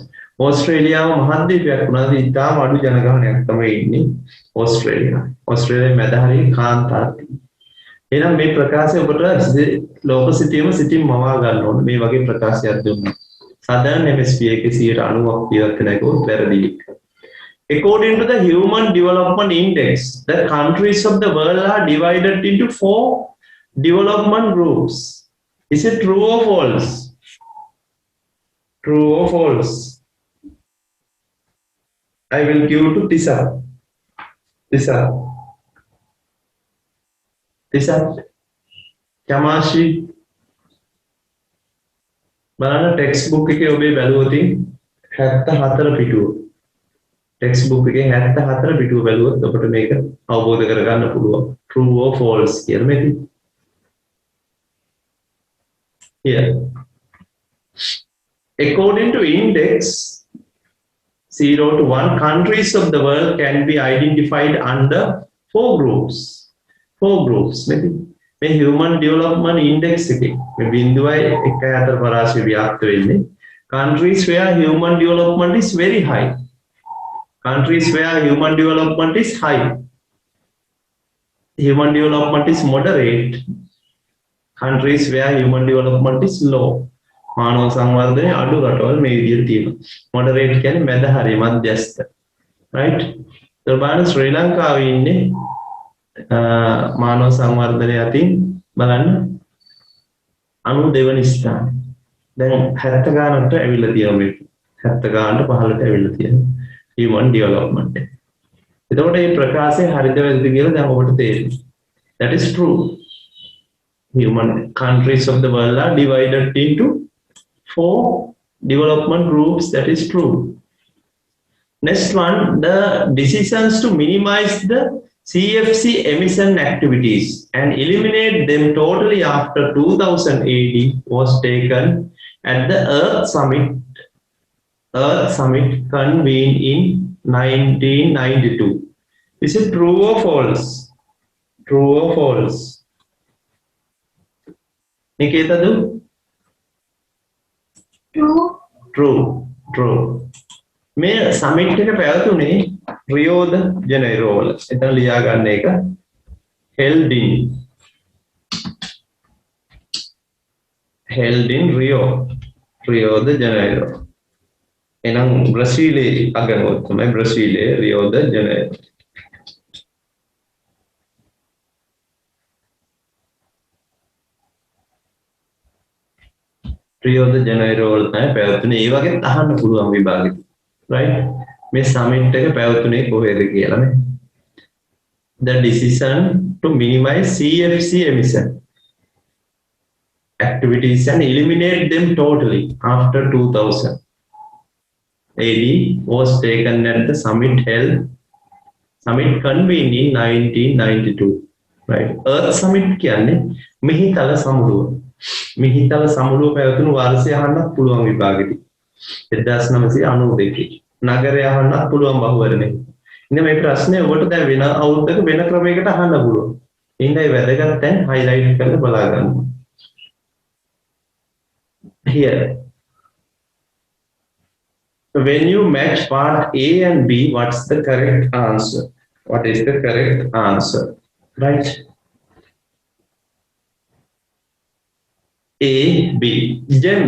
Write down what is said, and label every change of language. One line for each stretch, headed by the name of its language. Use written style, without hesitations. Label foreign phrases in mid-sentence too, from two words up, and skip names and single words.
Sinhala: ඕස්ට්‍රේලියාව මහද්වීපයක් වුණාද ඉතාම අඩු ජනගහනයක් තමයි ඉන්නේ ඕස්ට්‍රේලියාව. ඕස්ට්‍රේලියාවේ මැද හරිය කාන්තාරයි. එහෙනම් මේ ප්‍රකාශය ඔබට ලෝක සිතියම සිතින් මවා ගන්න ඕනේ. මේ වගේ ප්‍රකාශයක් දුන්නා.
English: Southern Hemisphere
Sinhala: එකේ 90% ජීවත් වෙන එක වැරදි.
English: According to the Human Development Index, the countries of the world are divided into 4 development groups. Is it true or false? True or false? I will give to Tisa. Kamashi.
Sinhala: බලන්න
English: text book
Sinhala: එකේ ඔබේ බැලුවොත් 74 පිටුව.
English: text book
Sinhala: එකේ 74 පිටුව බැලුවොත් ඔබට මේක අවබෝධ කරගන්න පුළුවන්.
English: True or false
Sinhala: කියලා මේක.
English: Here. According to index 0 to 1, countries of the world can be identified under 4 groups. 4 groups. Maybe human development index
Sinhala: එකේ මේ බිඳුවයි 1.4 පරාසය ව්‍යාප්ත වෙන්නේ.
English: Countries where human development is very high. Countries where human development is high. Human development is moderate. Countries where human development is low.
Sinhala: මානව සංවර්ධනය අඩු රටවල් මේ විදිහට තියෙනවා. මොඩරේට් කියන්නේ මැද හරිය මධ්‍යස්ථ. right? ඒ බලන්න ශ්‍රී ලංකාවේ ඉන්නේ මානව සංවර්ධනය අතින් බලන්න 92 වෙනි ස්ථානය. දැන් 70 ගානට ඇවිල්ලා තියෙනවා මේක. 70 ගානට 15ට ඇවිල්ලා තියෙනවා.
English: human development එක.
Sinhala: එතකොට මේ ප්‍රකාශය හරිද වැරදිද කියලා දැන් ඔබට තේරෙනවා.
English: That is true. Human countries of the world are divided into 4 development groups. That is true. Next one, the decisions to minimize the CFC emission activities and eliminate them totally after 2000 AD was taken at the Earth Summit convened in 1992. Is it true or false? True or false? Nikita, do? True.
Sinhala: මේ සමිට් එක පැවතුනේ රියෝ ද ජනේරෝ වල. එතන ලියා ගන්න එක
English: held in
Sinhala: රියෝ ද ජනේරෝ. එනම් බ්‍රසීලයේ අගනුවොත් තමයි බ්‍රසීලයේ රියෝ ද ජනේරෝ. රියෝ ද ජනේරෝ වල තමයි පැවතුනේ. ඒ වගේ අහන්න පුළුවන් විභාගෙට. right? මේ සමිට් එක පැවතුනේ කොහෙද කියලා නේ.
English: The decision to minimize CFC emission activities and eliminate them totally after 2000 AD was taken at the summit convened in 1992.
Sinhala: Right? Earth Summit කියන්නේ මිහිතල සමුළුව. මිහිතල සමුළුව පැවතුණු වර්ෂය අහන්නත් පුළුවන් විභාගෙදී. 1992. නගරය අහන්නත් පුළුවන් බහුවරණේ. ඉතින් මේ ප්‍රශ්නේ ඔබට දැන් වෙන අවුරුද්දක වෙන ක්‍රමයකට අහන්න පුළුවන්. ඉතින් ඒ වැදගත් දැන් highlight කරලා බලා ගන්න.
English: Here. When you match part A and B, what's the correct answer? What is the correct answer? Right? A, B. Gems.